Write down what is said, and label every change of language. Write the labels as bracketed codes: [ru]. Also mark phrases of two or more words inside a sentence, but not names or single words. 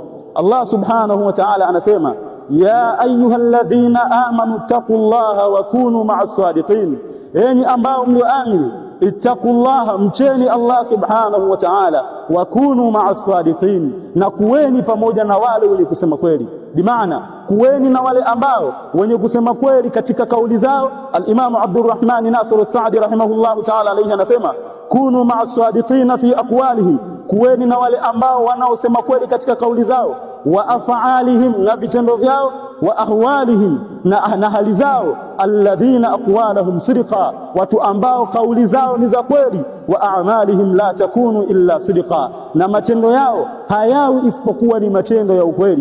[ar] الله سبحانه وتعالى [sw] anasema, [ar] يا أيها الذين آمنوا اتقوا الله وكونوا مع الصادقين, [sw] enyi ambao mlioamini, ittaqullaha, mcheni [ar] الله سبحانه وتعالى, وكونوا مع الصادقين, [sw] na kuweni pamoja na wale wenye kusema kweli. Bimaana kuweni na wale ambao wenye kusema kweli katika kauli zao. Al-Imam Abdurrahman Nasir as-Sa'di [ar] رحمه الله تعالى عليه [sw] anasema, [ar] كونوا مع الصادقين في أقوالهم, [sw] kuweni na wale ambao wanaosema kweli katika kauli zao, [ar] وأفعالهم, [sw] na vitendo vyao, [ar] وأحوالهم, [sw] na hali zao, [ar] الذين أقوالهم صدق, [sw] watu ambao kauli zao ni za kweli, [ar] وأعمالهم لا تكون إلا صدقا, [sw] na matendo yao hayawi isipokuwa ni matendo ya ukweli.